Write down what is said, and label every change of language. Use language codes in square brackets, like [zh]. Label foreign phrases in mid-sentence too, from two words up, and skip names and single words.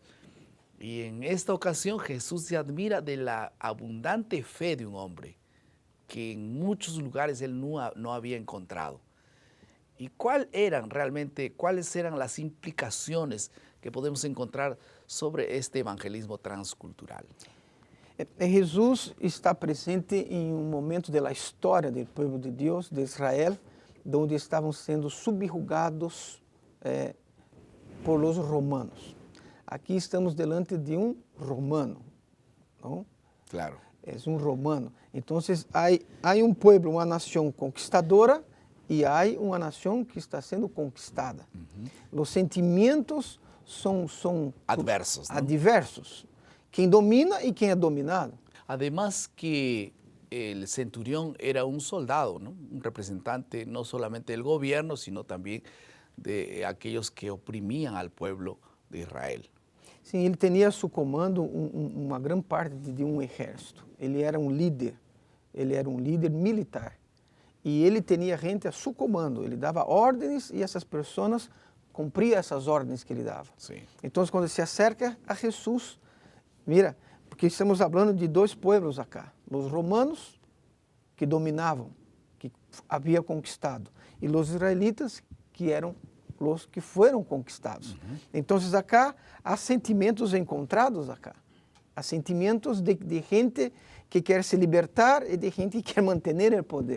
[es] Y en esta ocasión Jesús se admira de la abundante fe de un hombre que en muchos lugares él no había encontrado. ¿Y cuáles eran las implicaciones que podemos encontrar sobre este evangelismo transcultural? [pt] Jesus está presente em um momento da história do povo de Deus, de Israel, onde estavam sendo subjugados [es] por los romanos. [pt] Aqui estamos [es] delante de [pt] um romano, não? Claro. É um romano. Então, há um povo, uma nação conquistadora e há uma nação que está sendo conquistada. Os sentimentos são adversos, ¿no? Adversos. Quem domina e quem é dominado. [es] Además que el centurión era un soldado, ¿no? Un representante no solamente del gobierno, sino también de aquellos que oprimían al pueblo de Israel. [pt] Sim, ele tinha a seu comando uma grande parte de um exército. Ele era um líder militar. E ele tinha gente a seu comando. Ele dava ordens e essas pessoas cumpriam essas ordens que ele dava. [es] Sí. [pt] Então, quando se acerca a Jesus, mira, porque estamos falando de dois pueblos acá. Os romanos, que dominavam, que havia conquistado, e os israelitas, que eram os que foram conquistados. Então, acá há sentimentos encontrados acá. Há sentimentos de gente que quer se libertar e de gente que quer manter o poder.